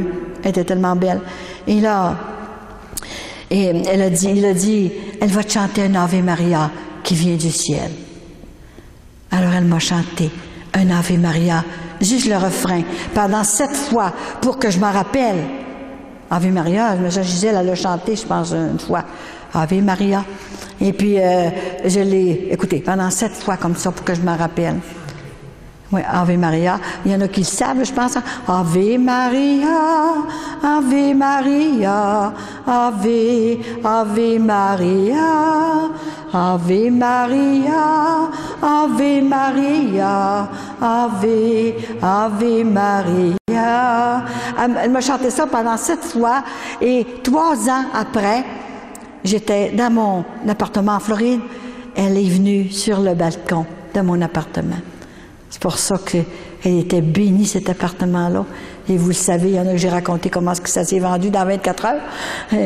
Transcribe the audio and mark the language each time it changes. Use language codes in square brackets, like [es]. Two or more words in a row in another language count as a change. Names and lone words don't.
[fr] Elle était tellement belle. Et là, il a dit, elle va te chanter un Ave Maria qui vient du ciel. Alors, elle m'a chanté un Ave Maria, juste le refrain, pendant 7 fois, pour que je m'en rappelle. [la] Ave Maria, [fr] Gisèle, elle l'a chanté, je pense, une fois. [la] Ave Maria. [fr] Et puis, je l'ai écouté pendant 7 fois comme ça pour que je m'en rappelle. Oui, [la] Ave Maria. [fr] Il y en a qui le savent, je pense. [la] Ave Maria, Ave Maria, Ave Maria, Ave Maria, Ave Maria, Ave Maria. [fr] Elle m'a chanté ça pendant 7 fois. Et 3 ans après, j'étais dans mon appartement en Floride. Elle est venue sur le balcon de mon appartement. C'est pour ça qu'elle était bénie, cet appartement-là. Et vous le savez, il y en a que j'ai raconté comment ça s'est vendu dans 24 heures.